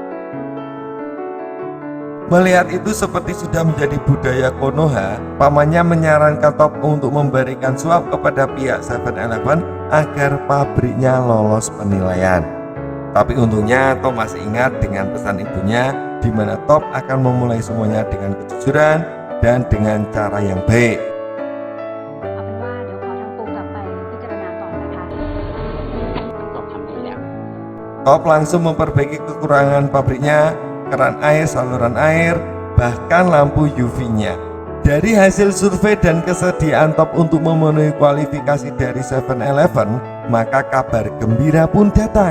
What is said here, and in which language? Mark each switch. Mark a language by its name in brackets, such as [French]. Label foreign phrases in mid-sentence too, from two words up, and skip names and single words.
[Indonesian] Melihat itu seperti sudah menjadi budaya Konoha, pamannya menyarankan Top untuk memberikan suap kepada pihak 7-Eleven agar pabriknya lolos penilaian. Tapi untungnya Top masih ingat dengan pesan ibunya, di mana Top akan memulai semuanya dengan kejujuran dan dengan cara yang baik. [Thai] เอาเป็นว่าเดี๋ยวขอทางปูกลับไปพิจารณาก่อนนะคะ Top ทำดีแล้ว [Indonesian] Top langsung memperbaiki kekurangan pabriknya, keran air, saluran air, bahkan lampu UV-nya. Dari hasil survei dan kesediaan Top untuk memenuhi kualifikasi dari 7-Eleven, maka kabar gembira pun datang.